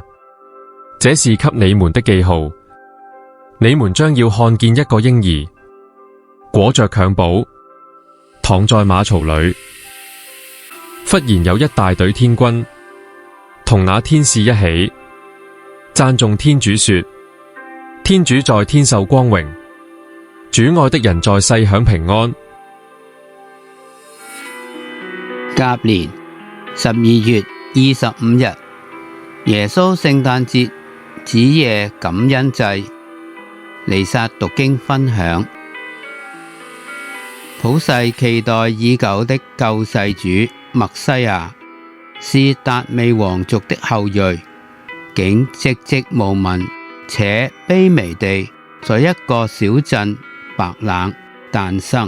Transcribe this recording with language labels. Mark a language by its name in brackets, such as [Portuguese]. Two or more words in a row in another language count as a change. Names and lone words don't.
[Chinese] 這是給你們的記號，你們將要看見一個嬰兒，裹着襁褓，躺在馬槽裏。忽然有一大隊天軍，同那天使一起，讚頌天主說：天主在天受光榮，主愛的人在世享平安。甲年12月25日，耶穌聖誕節子夜感恩祭，彌撒讀經分享。普世期待已久的救世主默西亞，是達味王族的後裔，竟寂寂無聞且卑微地在一個小鎮白冷誕生。